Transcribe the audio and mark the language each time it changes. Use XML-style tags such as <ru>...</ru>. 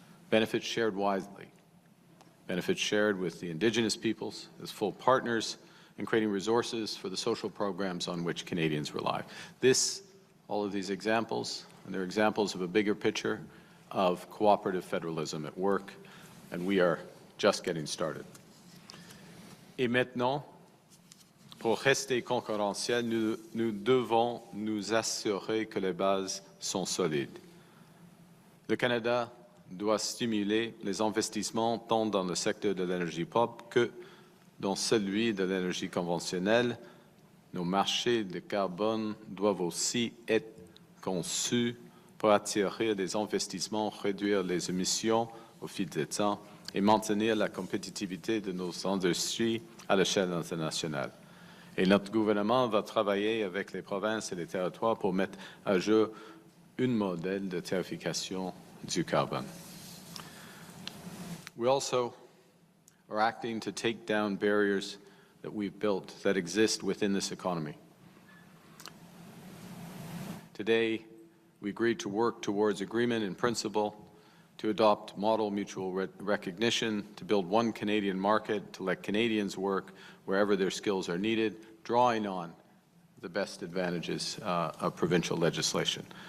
<en>Benefits shared wisely, benefits shared with the Indigenous peoples as full partners, and creating resources for the social programs on which Canadians rely. All of these examples, and they're examples of a bigger picture of cooperative federalism at work, and we are just getting started.</en> <fr>Et maintenant, pour rester concurrentiel, nous devons nous assurer que les bases sont solides. Le Canada doit stimuler les investissements tant dans le secteur de l'énergie propre que dans celui de l'énergie conventionnelle. Nos marchés de carbone doivent aussi être conçus pour attirer des investissements, réduire les émissions au fil du temps et maintenir la compétitivité de nos industries à l'échelle internationale. Et notre gouvernement va travailler avec les provinces et les territoires pour mettre à jour un modèle de tarification du carbone.</fr> <en>We also are acting to take down barriers that we've built that exist within this economy. Today, we agreed to work towards agreement in principle, to adopt model mutual recognition, to build one Canadian market, to let Canadians work wherever their skills are needed, drawing on the best advantages of provincial legislation.</en>